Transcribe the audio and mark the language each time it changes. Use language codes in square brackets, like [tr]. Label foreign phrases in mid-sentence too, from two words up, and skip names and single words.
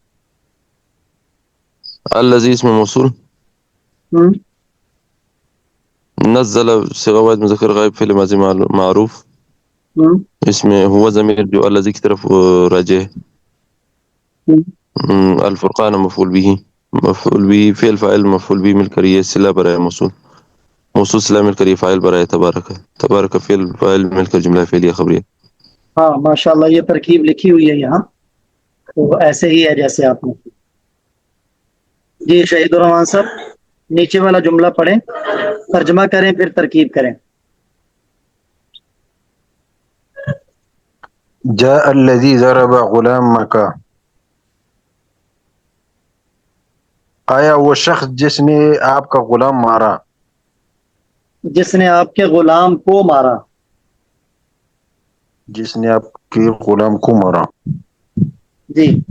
[ur] الذی اسم موصول، ہم، نزل سواد مذکر غائب فعل ماضی معروف، ہم، اس میں ہوا ضمیر جو الذی کی طرف راجع ہے. ہم. الفرقان مفعول به، مفعول به فعل فاعل مفعول به مل کر یہ صلہ برائے موصول، موصول صلہ مل کر یہ فاعل برائے تبارک، تبارک فعل فاعل مل کر جملہ فعلیہ خبریہ. ہاں ماشاء اللہ، یہ ترکیب لکھی ہوئی ہے یہاں، تو ایسے ہی ہے جیسے آپ نے. جی شہید الرحمان صاحب نیچے والا جملہ پڑھیں، ترجمہ کریں پھر ترکیب کریں. [ar] جاء الذي ضرب غلامك. [ur] آیا وہ شخص جس نے آپ کا غلام مارا. جس نے آپ کے غلام کو مارا. جس نے آپ کے غلام کو مارا. جی